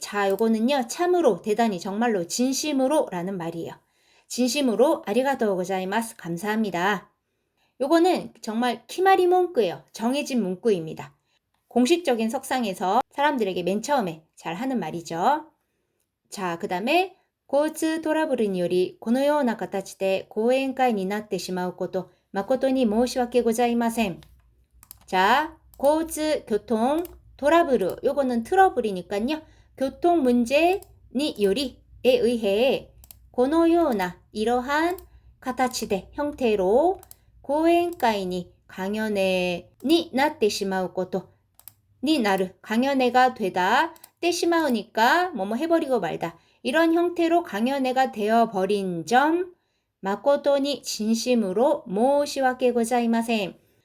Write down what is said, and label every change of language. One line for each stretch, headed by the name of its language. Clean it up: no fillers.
Korean: 자, 요거는요 참으로 대단히 정말로 진심으로 라는 말이에요. 진심으로 아리가또 고자이마스. 감사합니다. 요거는 정말 키마리 문구예요. 정해진 문구입니다. 공식적인 석상에서 사람들에게 맨 처음에 잘 하는 말이죠. 자, 그 다음에
Japanese: 交通トラブルによりこのような形で講演会になってしまうこと誠に申し訳ございません。
Korean: 자, 交通 교통
Japanese: トラブル
Korean: 요거는 트러블이니까요. 교통 문제니 요리에 의해
Japanese: このような
Korean: 이러한
Japanese: 形で
Korean: 형태로
Japanese: 講演会に
Korean: 강연회
Japanese: になってしまうことになる
Korean: 강연회가 되다 떼시마우니까 뭐뭐 해버리고 말다 이런 형태로 강연회가 되어버린 점 마코토니 진심으로 모시와케 고자이마센.